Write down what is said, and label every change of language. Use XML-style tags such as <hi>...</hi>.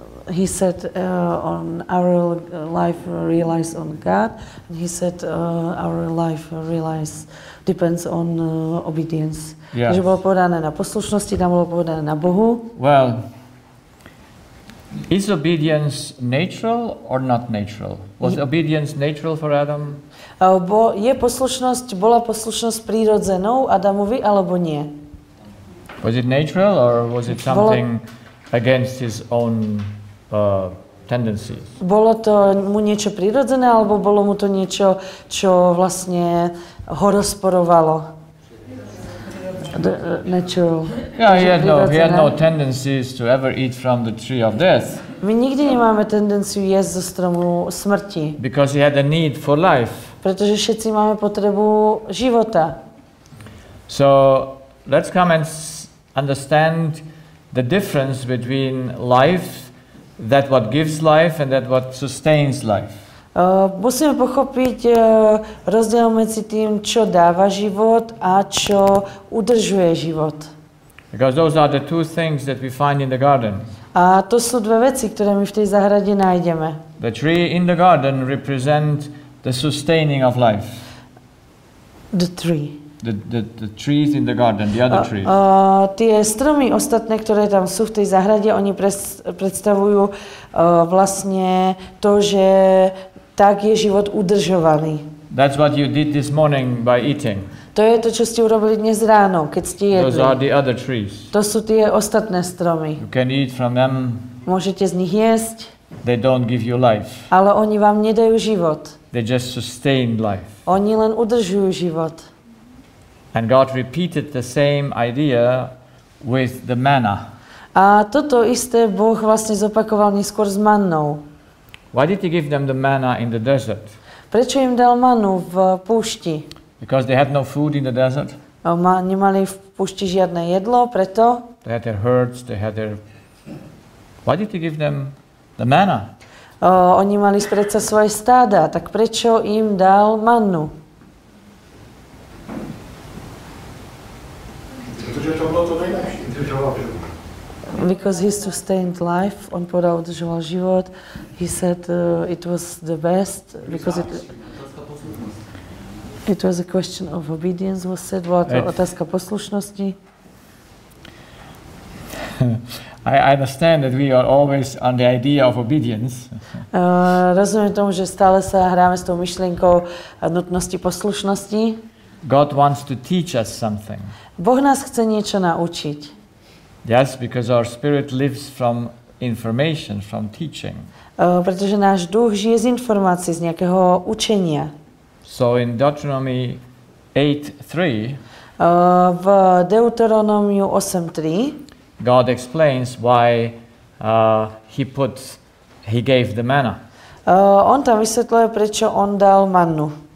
<en>he said on our life relies on God, and he said our life depends on obedience. Yes.</en> <sk>Takže bolo povedané na poslušnosti, tam bolo povedané na Bohu.</sk> <en>Well, is obedience natural or not natural? Was obedience natural for Adam?</en> <sk>Bola poslušnosť prírodzenou Adamovi, alebo nie?</sk> <en>Was it natural or was it something against his own tendencies?</en> <sk>Bolo to mu niečo prírodzené, alebo bolo mu to niečo, čo vlastne ho rozporovalo?</sk> <en>Natural. Yeah, he had no tendencies to ever eat from the tree of death.</en> <sk>My nikdy nemáme tendenciu jesť zo stromu smrti.</sk> <en>Because he had a need for life.</en> <sk>Pretože všetci máme potrebu života.</sk> <en>So let's come and understand the difference between life, that what gives life, and that what sustains life.</en> <sk>Musíme pochopiť rozdiel medzi tým, čo dáva život a čo udržuje život.</sk> <en>Because those are the two things that we find in the garden.</en> <sk>A to sú dve veci, ktoré my v tej záhrade nájdeme.</sk> <en>The tree in the garden represent the sustaining of life. The tree. The trees in the garden, the other trees.</en> <sk>Tie stromy ostatné, ktoré tam sú v tej záhrade, oni predstavujú vlastne to, že tak je život udržovaný.</sk> <en>That's what you did this morning by eating.</en> <sk>To je to, čo ste urobili dnes ráno, keď ste jedli.</sk> <en>Those are the other trees.</en> <sk>To sú tie ostatné stromy.</sk> <en>You can eat from them.</en> <sk>Môžete z nich jesť.</sk> <en>They don't give you life.</en> <sk>Ale oni vám nedajú život.</sk> <en>They just sustain life.</en> <sk>Oni len udržujú život.</sk> <en>And God repeated the same idea with the manna.</en> <sk>A toto isté Boh vlastne zopakoval neskôr s mannou.</sk> <en>Why did he give them the manna in the desert?</en> <sk>Prečo im dal manu v púšti?</sk> <en>Because they had no food in the desert.</en> <sk>Nemali v púšti žiadne jedlo, preto?</sk> <en>They had their herds, they had their... Why did he give them the manna?</en> <sk>Oni mali predsa svoje stáda, tak prečo im dal mannu?</sk> <cs>Protože to bylo to nejlepší.</cs> <en>Because he sustained life,</en> <sk>on povedal, udržoval život.</sk> <en>He said it was the best because it was a question of obedience, was said.</en> <sk>Bola to otázka poslušnosti.</sk> <en>I understand that we are always on the idea of obedience.</en> <sk>Rozumiem tomu, že stále sa hráme s tou myšlienkou nutnosti poslušnosti.</sk> <en>God wants to teach us something.</en> <sk>Boh nás chce niečo naučiť.</sk> <en>Yes, because our spirit lives from information, from teaching.</en> <sk>Pretože náš duch žije z informácií, z nejakého učenia.</sk> <en>So in Deuteronomy 8:3,</en> <sk>v Deuteronomiu 8:3</sk> <en>God explains why he gave the manna.</en> <sk>On tam vysvetľuje, prečo on dal mannu.</sk>